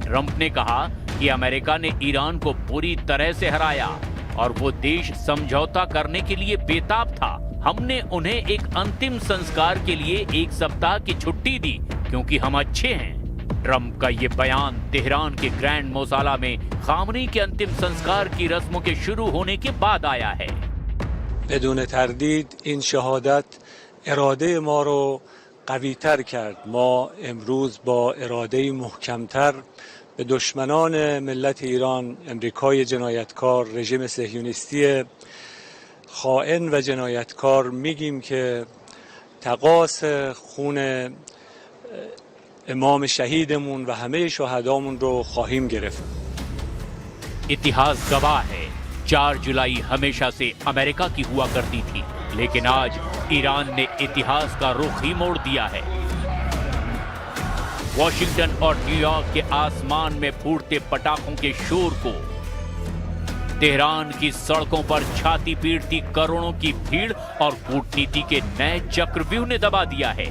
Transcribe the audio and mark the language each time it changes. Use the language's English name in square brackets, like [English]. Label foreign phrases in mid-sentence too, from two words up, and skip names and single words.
[Hindi] ट्रंप ने कहा कि अमेरिका ने ईरान को पूरी तरह से हराया और वो देश समझौता करने के लिए बेताब था। हमने उन्हें एक अंतिम संस्कार के लिए 1 सप्ताह की छुट्टी दी क्योंकि हम अच्छे हैं। ट्रंप का ये बयान तेहरान के ग्रैंड मोसाला में खामनेई के अंतिम संस्कार की रस्मों के शुरू होने के बाद आया है। [Persian] بدون تردید این شهادت اراده ما رو قوی‌تر کرد. ما امروز با اراده محکم‌تر به دشمنان ملت ایران، امریکای جنایتکار، رژیم صهیونیستی خائن و جنایتکار میگیم که تقاص خون امام شهیدمون و همه شهدامون رو خواهیم گرفت. [Hindi] इतिहास गवाह है 4 जुलाई हमेशा से अमेरिका की हुआ करती थी, लेकिन आज ईरान ने इतिहास का रुख ही मोड़ दिया है। वॉशिंगटन और न्यूयॉर्क के आसमान में फूटते पटाखों के शोर को तेहरान की सड़कों पर छाती पीटती करोड़ों की भीड़ और कूटनीति के नए चक्रव्यूह ने दबा दिया है।